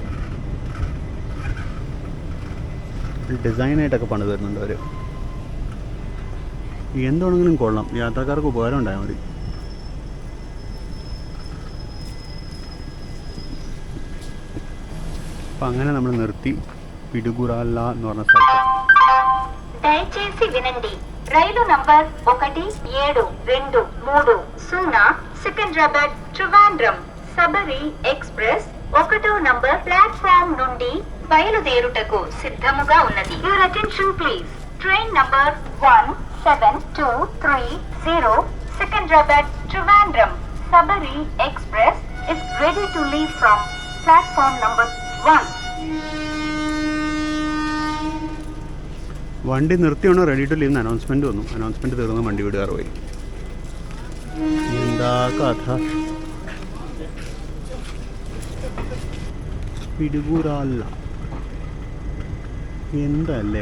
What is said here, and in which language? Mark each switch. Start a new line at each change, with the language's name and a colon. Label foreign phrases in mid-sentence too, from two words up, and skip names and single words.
Malayalam: ഡിസൈനായിട്ടൊക്കെ പണിത് വരുന്നുണ്ട് അവർ. എന്താണെങ്കിലും കൊള്ളാം, യാത്രക്കാർക്ക് ഉപകാരം ഉണ്ടായാൽ മതി. അപ്പം അങ്ങനെ നമ്മൾ നിർത്തി പിടുകുറാല എന്ന് പറഞ്ഞ സ്ഥലത്ത്.
Telugu: దయచేసి వినండి, రైలు నంబర్ 1723 సికింద్రాబాద్ ట్రివాండ్రం సబరి ఎక్స్ప్రెస్ 1వ నంబర్ ప్లాట్ఫామ్ నుండి బయలుదేరుటకు సిద్ధముగా ఉన్నది.
English: Your attention please. Train number 17230 Secunderabad Trivandrum Sabari Express is ready to leave from platform number 1.
Malayalam: വണ്ടി നിർത്തിയാണോ
English: ready to leave announcement
Malayalam: വന്നു. അനൗൺസ്മെൻറ്റ് തീർന്ന് വണ്ടി വിടുകാറ് പോയി. എന്താ കഥ. പിടുകൂറാല എന്തല്ലേ.